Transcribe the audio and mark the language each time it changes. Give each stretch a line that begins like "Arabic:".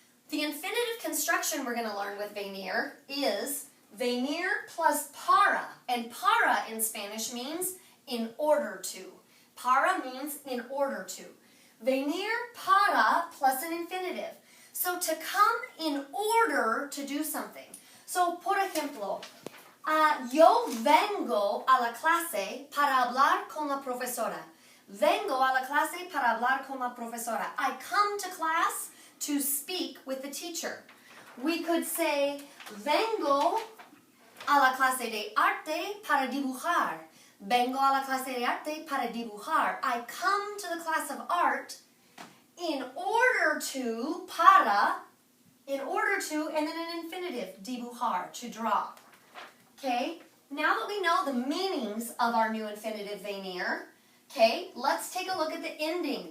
English: The infinitive construction we're going to learn with venir is venir plus para. And para in Spanish means in order to. Para means in order to. Venir para plus an infinitive. So to come in order to do something.
Spanish: So, por ejemplo, yo vengo a la clase para hablar con la profesora. Vengo a la clase para hablar con la profesora.
English: I come to class to speak with the teacher. We could say,
Spanish: vengo a la clase de arte para dibujar. Vengo a la clase de arte para dibujar.
English: I come to the class of art in order to, para, in order to, and then an infinitive, dibujar, to draw. Okay, now that we know the meanings of our new infinitive venir, okay, let's take a look at the ending.